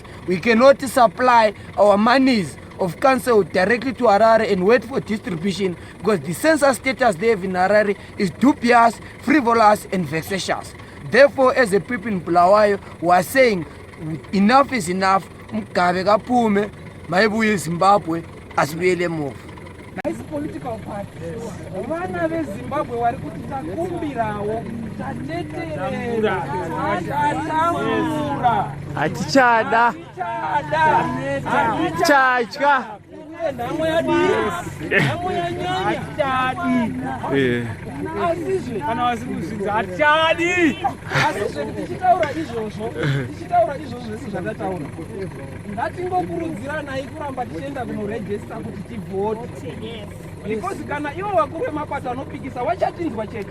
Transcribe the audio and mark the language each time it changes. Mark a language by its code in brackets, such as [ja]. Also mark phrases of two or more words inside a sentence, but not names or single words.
[en] We cannot supply our monies of council directly to Harare and wait for distribution because the census status they have in Harare is dubious, frivolous and vexatious. Therefore, as a people in Bulawayo, we are saying enough is enough. [nd] Mugabe kaphume mayibuye Zimbabwe asibuyele emuva. [en] Nice political party. [sn] Vana veZimbabwe vari kuti takumbirawo tateterera tatamura hatichada hatichadya nhamo yanyanya asizve kana vasikuzvidza hatichadi asizve tichitaura izvozvo zvese zvatataura ngatingokurudziranai kuramba tichienda kunorejista kuti tivhote because kana ivo vakuru vemabato vanopikisa vachatinzwa chete